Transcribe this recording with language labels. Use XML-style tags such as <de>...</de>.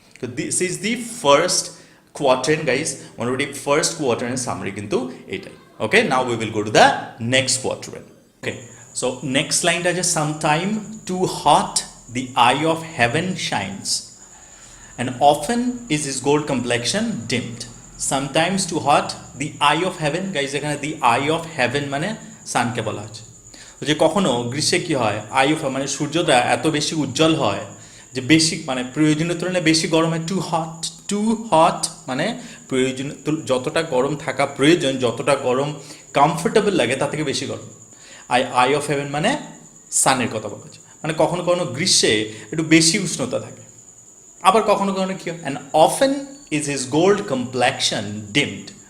<bn>তো this is the first quarter guys, মোটামুটি first কোয়ার্টারের summary কিন্তু এটাই।</bn> <en>Okay, now we will go to the next quadrant. Okay, so next line is sometime too hot the eye of heaven shines, and often is his gold complexion dimmed. Sometimes too hot the eye of heaven, guys</en> <bn>এখানে</bn> <en>the eye of heaven</en> <bn>মানে সানকে বলা হচ্ছে। যে কখনো গ্রীষ্মে কি হয়, I of মানে সূর্যটা এত বেশি উজ্জ্বল হয় যে বেশি মানে প্রয়োজনীয় তুলনায় বেশি গরম হয়। টু হট মানে প্রয়োজন, যতটা গরম থাকা প্রয়োজন, যতটা গরম কমফোর্টেবল লাগে তার থেকে বেশি গরম। আই অফ হেভেন মানে সানের কথা বলা হচ্ছে, মানে কখনো কখনো গ্রীষ্মে একটু বেশি উষ্ণতা থাকে, আবার কখনো কখনো কি হয়,</bn> <en>And often is his gold complexion deemed.</en>